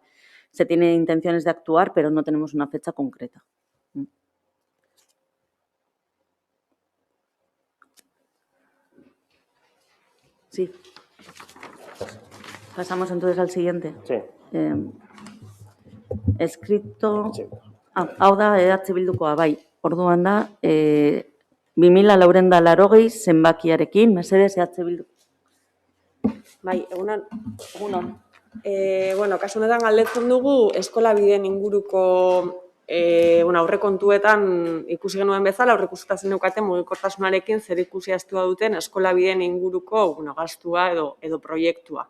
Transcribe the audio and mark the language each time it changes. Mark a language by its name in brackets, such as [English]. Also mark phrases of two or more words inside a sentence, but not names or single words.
[Spanish] Se tiene intenciones de actuar, pero no tenemos una fecha concreta. Sí. Pasamos entonces al siguiente. Sí. Escrito... Sí. [Basque] Hau da EH Bildukoa, bai. Orduan da... 2000 zenbakiarekin, mesedez EH Bildu. Bai, egunon. Bueno, kasu honetan galdetzen dugu eskola bideen inguruko aurrekontuetan ikusi genuen bezala, aurreikusita zeneukaten mugikortasunarekin zerikusia estua duten eskola bideen inguruko gastua edo proiektua.